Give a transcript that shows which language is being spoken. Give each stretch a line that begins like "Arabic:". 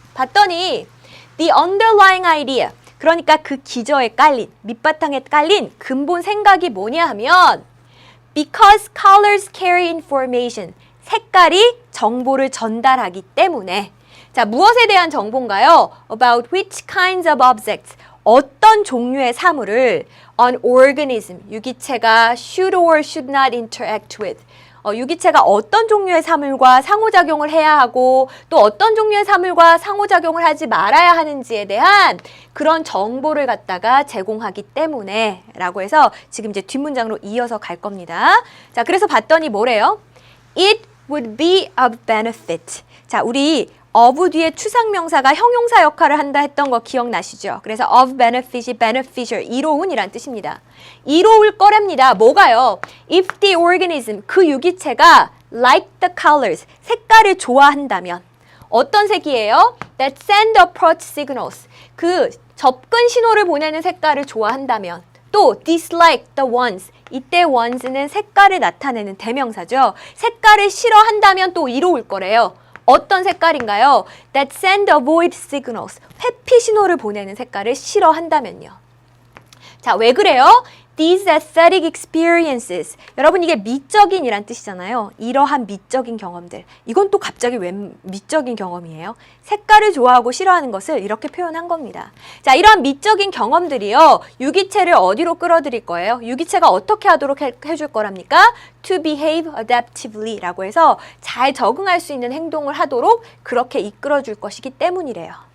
Korean: 봤더니
English: the underlying idea,
Korean: 그러니까 그 기저에 깔린, 밑바탕에 깔린 근본 생각이 뭐냐 하면
English: Because colors carry information.
Korean: 색깔이 정보를 전달하기 때문에. 자, 무엇에 대한 정보인가요?
English: About which kinds of objects.
Korean: 어떤 종류의 사물을
English: an organism,
Korean: 유기체가
English: should or should not interact with.
Korean: 유기체가 어떤 종류의 사물과 상호작용을 해야 하고 또 어떤 종류의 사물과 상호작용을 하지 말아야 하는지에 대한 그런 정보를 갖다가 제공하기 때문에 라고 해서 지금 이제 뒷문장으로 이어서 갈 겁니다. 자, 그래서 봤더니 뭐래요?
English: It would be of benefit.
Korean: 자, 우리 of 뒤에 추상명사가 형용사 역할을 한다 했던 거 기억나시죠? 그래서 of benefit이 beneficial, 이로운이란 뜻입니다. 이로울 거랍니다. 뭐가요?
English: If the organism,
Korean: 그 유기체가
English: like the colors,
Korean: 색깔을 좋아한다면 어떤 색이에요?
English: That send approach signals,
Korean: 그 접근 신호를 보내는 색깔을 좋아한다면 또
English: dislike the ones,
Korean: 이때 ones는 색깔을 나타내는 대명사죠. 색깔을 싫어한다면 또 이로울 거래요. 어떤 색깔인가요?
English: That send avoid signals.
Korean: 회피 신호를 보내는 색깔을 싫어한다면요. 자, 왜 그래요?
English: These aesthetic experiences.
Korean: 여러분 이게 미적인이란 뜻이잖아요. 이러한 미적인 경험들. 이건 또 갑자기 웬 미적인 경험이에요? 색깔을 좋아하고 싫어하는 것을 이렇게 표현한 겁니다. 자, 이러한 미적인 경험들이요. 유기체를 어디로 끌어들일 거예요? 유기체가 어떻게 하도록 해줄 거랍니까?
English: To behave adaptively
Korean: 라고 해서 잘 적응할 수 있는 행동을 하도록 그렇게 이끌어줄 것이기 때문이래요.